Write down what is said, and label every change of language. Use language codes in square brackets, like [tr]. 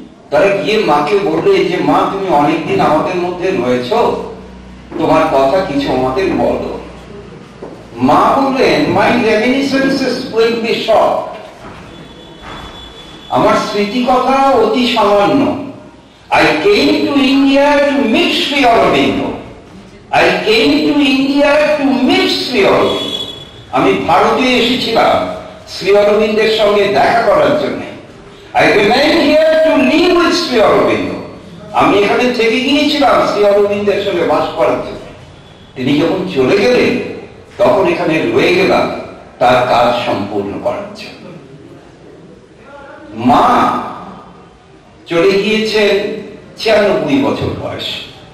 [bn] তারা গিয়ে মাকে বললে যে, মা তুমি অনেকদিন আমাদের মধ্যে রয়েছ, তোমার কথা কিছু আমাদের বলো। মা বললেন, [en] my reminiscences will be short, [bn] আমার স্মৃতি কথা অতি সামান্য। [en] I came to India to meet Sri Aurobindo. I came to India to meet Sri Aurobindo. [bn] আমি ভারতে এসেছিলাম শ্রী অরবিন্দের সঙ্গে দেখা করার জন্য। [en] I remained here to live with Sri Aurobindo. [bn] আমি এখানে থেকে গিয়েছিলাম শ্রী অরবিন্দের সঙ্গে বাস করার জন্য। তিনি যখন চলে গেলেন তখন এখানে রয়ে গেলাম তার কাজ সম্পূর্ণ করার জন্য। মা চলে গিয়েছেন 96 বছর বয়সে।